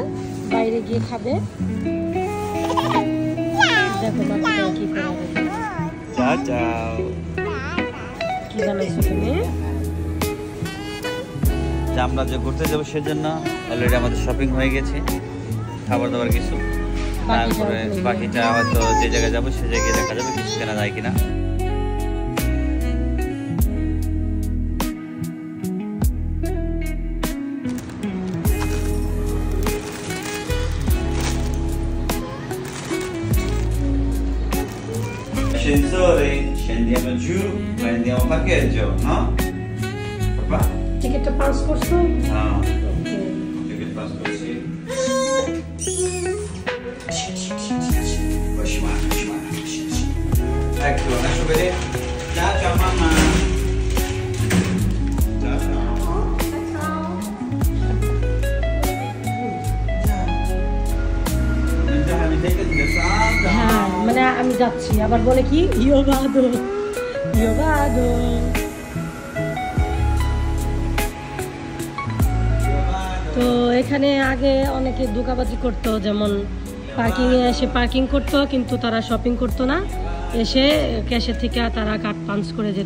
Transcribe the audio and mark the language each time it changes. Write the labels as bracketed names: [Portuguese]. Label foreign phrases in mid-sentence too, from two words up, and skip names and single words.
[Bangla] বাইরে গিয়ে খাবে। দেখো বাচ্চাটা কি করে, কি বানাইছো তুমি? আমরা যে ঘুরতে যাবো সেজন্য অলরেডি আমাদের শপিং হয়ে গেছে, খাবার দাবার কিছু, তারপরে বাকিটা হয়তো যে জায়গায় যাবো সে জায়গায় দেখা যাবে কিছু কেনা যায় কিনা। [Italian] Ascensore, scendiamo giù, prendiamo parcheggio, no? Papà? [Bangla] টিকেটটা পাস করছো? [Italian] No. Ticket pass così. Ecco, lascio vedere. Ciao, ciao mamma. Ciao, ciao. [Bangla] হ্যাঁ মানে আমি যাচ্ছি, আবার বলে কি [Italian] io vado io vado. [Bangla] তো এখানে আগে অনেকে ধোঁকাবাজি করতো, যেমন পার্কিংয়ে এসে পার্কিং করতো কিন্তু তারা শপিং করতো না, এসে ক্যাশের থেকে তারা [English] card punch [Bangla] করে যেত।